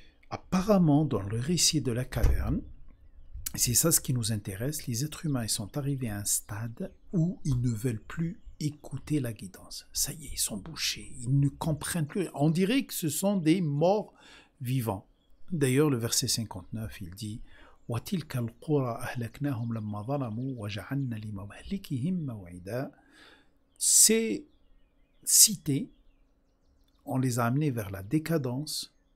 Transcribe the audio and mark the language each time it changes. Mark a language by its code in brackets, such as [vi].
[fr] apparemment, dans le récit de la caverne, c'est ça ce qui nous intéresse, les êtres humains ils sont arrivés à un stade où ils ne veulent plus écouter la guidance. Ça y est, ils sont bouchés, ils ne comprennent plus. On dirait que ce sont des morts vivants. D'ailleurs, le verset 59, il dit [ar] وَتِلْكَ الْقُرَى أَهْلَكْنَاهُمْ لَمَّا ظَلَمُوا وَجَعَلْنَا لِمَهْلِكِهِمْ مَوْعِدًا. [fr] Ces cités, on les a amenés vers la décadence.